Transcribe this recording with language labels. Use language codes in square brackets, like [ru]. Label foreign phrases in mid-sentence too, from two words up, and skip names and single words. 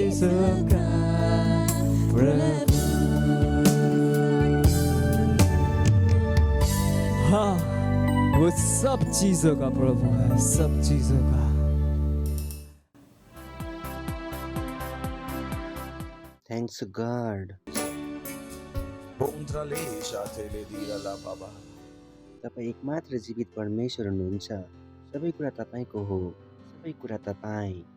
[hi] का प्रभु। हाँ, वो सब चीजों का प्रभु है, सब चीजों का। [en] thanks God. [ne] तपाईँ एकमात्र जीवित परमेश्वर हुनुहुन्छ। सबै कुरा तपाईँको हो, सबै कुरा तपाईँ।